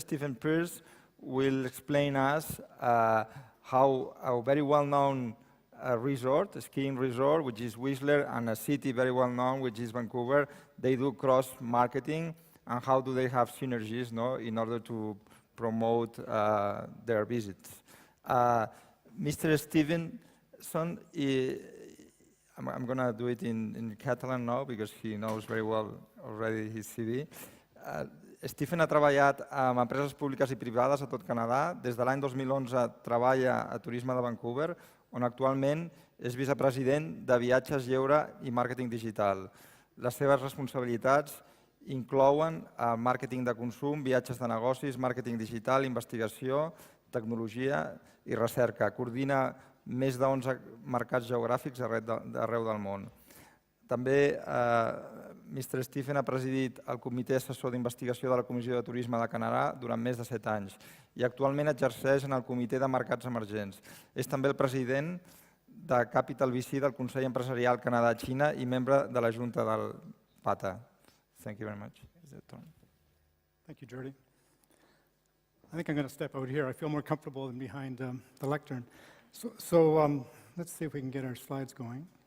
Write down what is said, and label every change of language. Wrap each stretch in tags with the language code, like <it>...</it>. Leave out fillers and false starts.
<en>Stephen Pearce will explain us how a very well-known resort, a skiing resort, which is Whistler, and a city very well-known, which is Vancouver, they do cross-marketing, and how do they have synergies, in order to promote their visits. Mr. Stevenson, I'm going to do it in Catalan now, because he knows very well already his CV.</en> <ca>Stephen ha treballat amb empreses públiques i privades a tot Canadà. Des de l'any 2011 treballa a Turisme de Vancouver, on actualment és vicepresident de viatges, lleure i màrqueting digital. Les seves responsabilitats inclouen el màrqueting de consum, viatges de negocis, màrqueting digital, investigació, tecnologia i recerca. Coordina més de 11 mercats geogràfics arreu del món. També Mr. Stephen ha presidit el Comitè Assessor d'Investigació de la Comissió de Turisme de Canadà durant més de 7 anys i actualment exerceix en el Comitè de Mercats Emergents. És també el president de Capital VC del Consell Empresarial Canadà-Xina i membre de la Junta del PATA.</ca> <en>Thank you very much. Thank you, Jordi. I think I'm going to step out here. I feel more comfortable than behind the lectern. So let's see if we can get our slides going.</en>